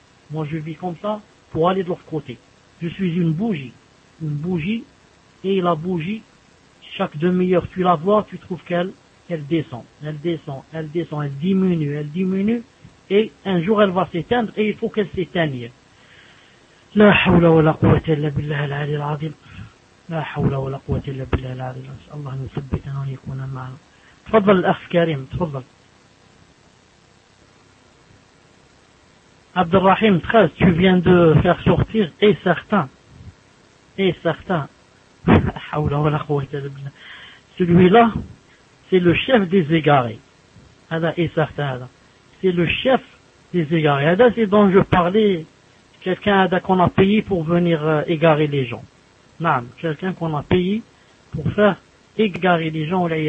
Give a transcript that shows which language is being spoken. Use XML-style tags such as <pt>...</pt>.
<fr>Moi, je vis comme ça pour aller de l'autre côté. Je suis une bougie. Une bougie, et la bougie, chaque demi-heure, tu la vois, tu trouves qu'elle descend, elle diminue, et un jour, elle va s'éteindre, et il faut qu'elle s'éteigne.</fr> <ar>لا حول ولا قوة إلا بالله العلي العظيم لا حول ولا قوة إلا بالله العلي العظيم نسأل الله أن يثبتنا ويكون معنا تفضل الأخ كريم تفضل</ar> <fr>عبد الرحيم</fr> <ar>تخيل</ar> <fr>tu viens de faire sortir et certain</fr> <ar>لا حول ولا قوة إلا بالله</ar> <fr>celui-là c'est le chef des égarés هذا et certain هذا c'est le chef des égarés هذا c'est dont je parlais quelqu'un qu'on a payé pour venir égarer les gens. Non, quelqu'un qu'on a payé pour faire égarer les gens.</fr>